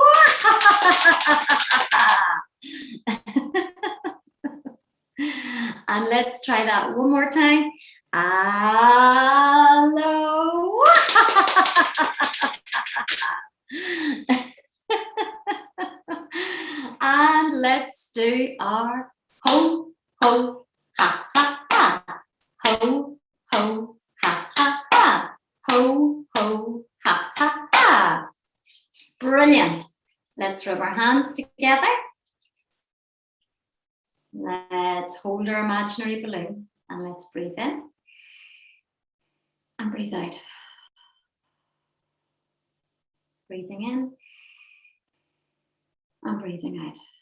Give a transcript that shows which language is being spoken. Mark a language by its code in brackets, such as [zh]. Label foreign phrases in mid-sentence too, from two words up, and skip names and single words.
[en] And let's try that one more time. Hello. And let's do our ho, ho, ha, ha, ha. Ho, ho, ha, ha, ha. Ho, ho, ha, ha, ha. Brilliant. Let's rub our hands together. Let's hold our imaginary balloon and let's breathe in and breathe out. Breathing in and breathing out.